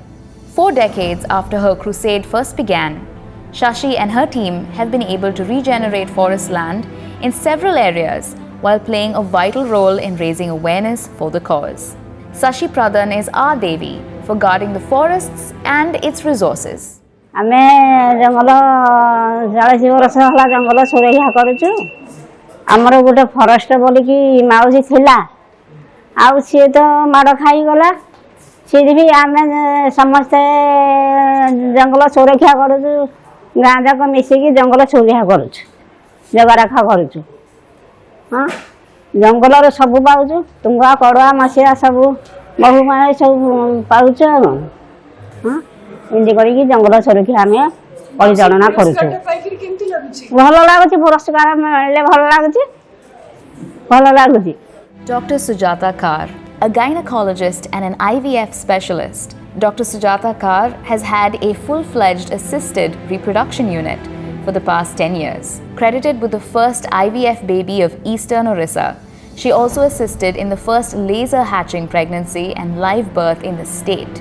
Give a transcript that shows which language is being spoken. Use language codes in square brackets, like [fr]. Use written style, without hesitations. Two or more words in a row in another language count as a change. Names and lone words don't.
[en] 4 decades after her crusade first began, Shashi and her team have been able to regenerate forest land in several areas while playing a vital role in raising awareness for the cause. Shashi Pradhan is our Devi for guarding the forests and its resources. [or] ଆମେ ଜଙ୍ଗଲ 40 ବର୍ଷ ହେଲା ଜଙ୍ଗଲ ସୁରକ୍ଷା କରୁଛୁ। ଆମର ଗୋଟେ ଫରେଷ୍ଟ ବୋଲିକି ମାଉସୀ ଥିଲା, ଆଉ ସିଏ ତ ମାଡ଼ ଖାଇଗଲା। ସିଏ ବି ଆମେ ସମସ୍ତେ ଜଙ୍ଗଲ ସୁରକ୍ଷା କରୁଛୁ, ଗାଁ ଯାକ ମିଶିକି ଜଙ୍ଗଲ ସୁରକ୍ଷା କରୁଛୁ, ଜଗରାଖା କରୁଛୁ। ହଁ, ଜଙ୍ଗଲରେ ସବୁ ପାଉଛୁ, ତୁଙ୍ଗା କଡ଼ୁଆ ମାସିଆ ସବୁ ମହୁମାଛି ସବୁ ପାଉଛୁ। ହଁ, ଏମିତି କରିକି ଜଙ୍ଗଲ ସୁରକ୍ଷା ଆମେ ପରିଚାଳନା କରୁଛୁ। ଭଲ ଲାଗୁଛି, ପୁରସ୍କାର ମିଳିଲେ ଭଲ ଲାଗୁଛି, ଭଲ ଲାଗୁଛି। [en] Dr. Sujatha Chandra, a gynecologist and an IVF specialist, Dr. Sujatha Chandra has had a full-fledged assisted reproduction unit for the past 10 years. Credited with the first IVF baby of Eastern Odisha, she also assisted in the first laser hatching pregnancy and live birth in the state.